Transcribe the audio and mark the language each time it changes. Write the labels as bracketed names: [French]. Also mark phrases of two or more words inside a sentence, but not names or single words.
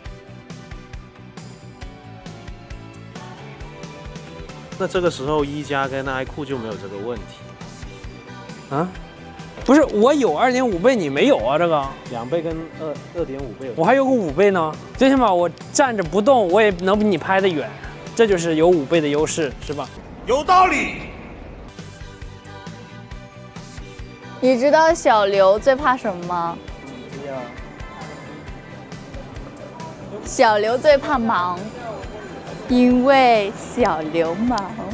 [Chinese] 那這個時候一加跟 iQOO 就沒有這個問題啊？不是，我有2.5倍，你沒有啊？這個 2倍跟2.5倍，我還有個5倍呢。最起碼我站着不動，我也能比你拍得遠，這就是有5倍的優勢，是吧？有道理。你知道小劉最怕什麼嗎？小劉最怕忙，因為小流氓。